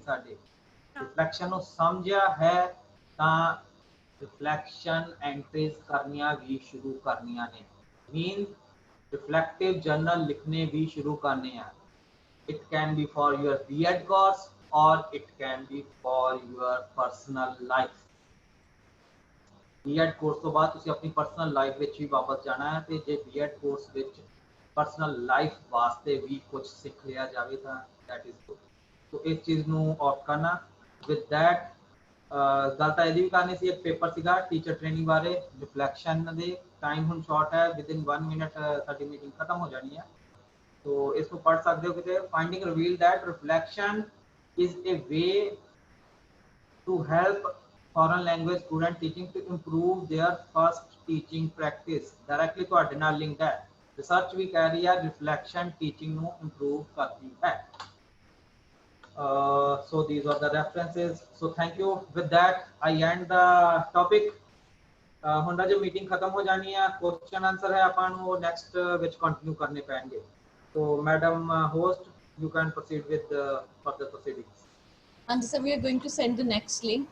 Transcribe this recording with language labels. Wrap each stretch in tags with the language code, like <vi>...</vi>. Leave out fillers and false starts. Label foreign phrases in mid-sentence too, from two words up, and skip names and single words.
<pa>ਸਾਡੇ ਰਿਫਲੈਕਸ਼ਨ ਨੂੰ ਸਮਝਿਆ ਹੈ ਤਾਂ</pa> <en>reflection entries</en> <pa>ਕਰਨੀਆਂ ਵੀ ਸ਼ੁਰੂ ਕਰਨੀਆਂ ਨੇ,</pa> <hi>मीन</hi> <en>reflective journal</en> <hi>लिखने भी शुरू करने हैं।</hi> <en>it can be for your B.Ed course और it can be for your personal life।</en> <pa>ਬੀਐੱਡ ਕੋਰਸ ਤੋਂ ਬਾਅਦ ਤੁਸੀਂ ਆਪਣੀ</pa> <en>personal life</en> <pa>ਵਿੱਚ ਵੀ ਵਾਪਸ ਜਾਣਾ ਹੈ, ਤਾਂ ਜੇ ਬੀਐੱਡ ਕੋਰਸ ਵਿੱਚ</pa> <en>personal life</en> <pa>ਵਾਸਤੇ ਵੀ ਕੁਝ ਸਿੱਖ ਲਿਆ ਜਾਏ ਤਾਂ</pa> <en>that is good.</en> <pa>ਤਾਂ ਇਸ ਚੀਜ਼ ਨੂੰ ਆਫ ਕਰਨਾ।</pa> <en>with that</en> <pa>ਗੱਲ ਤਾਂ ਇਹੀ ਵੀ ਕਰਨੀ ਸੀ, ਇੱਕ ਪੇਪਰ ਸੀਗਾ</pa> <en>teacher training</en> <pa>ਬਾਰੇ, ਰਿਫਲੈਕਸ਼ਨ ਦੇ ਟਾਈਮ ਹੁਣ ਸ਼ਾਰਟ ਹੈ,</pa> <en>with in 1 minute</en> <pa>ਸਾਡੀ ਮੀਟਿੰਗ ਖ਼ਤਮ ਹੋ ਜਾਣੀ ਹੈ।</pa> <hi>तो इसको पढ़ सकते हो कि</hi> <en>finding reveal that reflection is a way to help foreign language student teaching to improve their first teaching practice।</en> <pa>डायरेक्टली ਤੁਹਾਡੇ ਨਾਲ ਲਿੰਕ ਹੈ। ਰਿਸਰਚ ਵੀ ਕਹਿ ਰਹੀ ਹੈ</pa> <en>reflection teaching</en> <pa>ਨੂੰ ਇੰਪਰੂਵ ਕਰਦੀ ਹੈ।</pa> <en>so these are the references। so thank you। with that I end the topic।</en> <pa>ਹੁਣ ਜੋ ਮੀਟਿੰਗ ਖਤਮ ਹੋ ਜਾਣੀ ਹੈ,</pa> <en>question answer</en> <pa>ਹੈ ਆਪਾਂ ਨੂੰ ਉਹ ਨੈਕਸਟ ਵਿੱਚ ਕੰਟੀਨਿਊ ਕਰਨੇ ਪੈਣਗੇ।</pa> <en>so madam host you can proceed with the further proceedings। And sir, we are going to send the next link।</en>